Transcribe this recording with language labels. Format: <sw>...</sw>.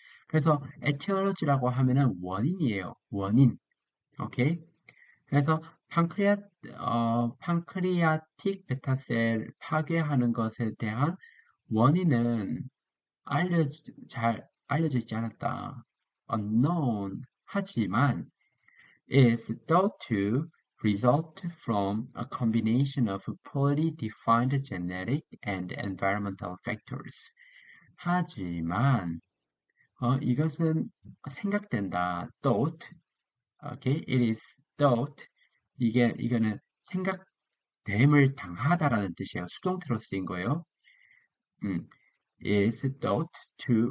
<ko>그래서 etiology라고 하면은 원인이에요. 원인. 오케이? 그래서 판크리아틱 베타셀 파괴하는 것에 대한 원인은 잘 알려져 있지 않았다.</ko> <en>unknown.</en> <ko>하지만</ko> <en>is thought to result from a combination of poorly defined genetic and environmental factors.</en> <ko>하지만 이것은 생각된다.</ko> <en>thought. Okay, it is thought.</en> <ko>이거는 생각됨을 당하다라는 뜻이에요. 수동태로 쓰인 거예요. 음,</ko> <en>is thought to.</en>